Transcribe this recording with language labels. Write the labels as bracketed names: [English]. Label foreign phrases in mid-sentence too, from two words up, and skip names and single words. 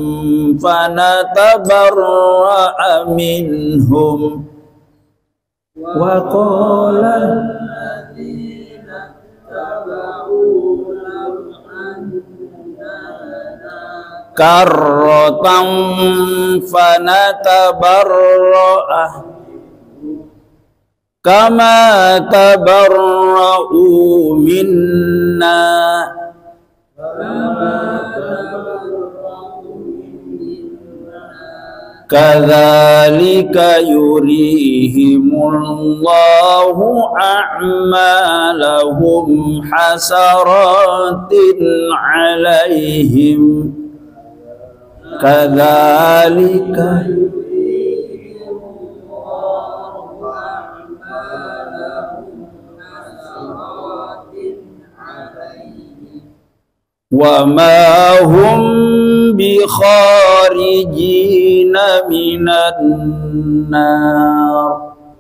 [Arabic] فنتبرأ منهم وقال الذين اتبعوا كرة فنتبرأه كما تبرءوا منا كذلك يريهم الله أعمالهم حسرات عليهم كذلك وما هم بخارجين من النار.